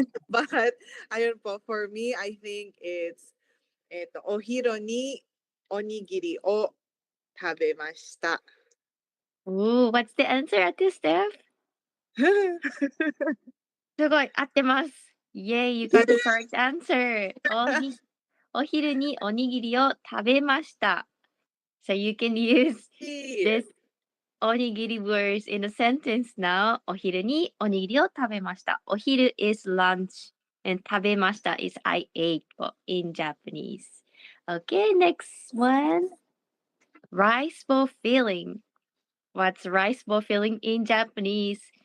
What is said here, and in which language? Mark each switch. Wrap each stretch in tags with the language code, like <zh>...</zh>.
<en>But</en> <tl>ayun po,</tl> <en>for me, I think it's</en> <ja>ohiro ni onigiri o tabemashita.</ja> <en>Ooh, what's the answer at this, Steph?</en> <ja>すごい、合ってます。</ja> <en>Yay, you got the correct answer.</en> <ja>お昼におにぎりを食べました。</ja> <en>So you can use this onigiri words in a sentence now.</en> <ja>お昼におにぎりを食べました。</ja> <en>お昼 is lunch and 食べました is I ate in Japanese. Okay, next one. Rice bowl filling. What's rice bowl filling in Japanese?</en>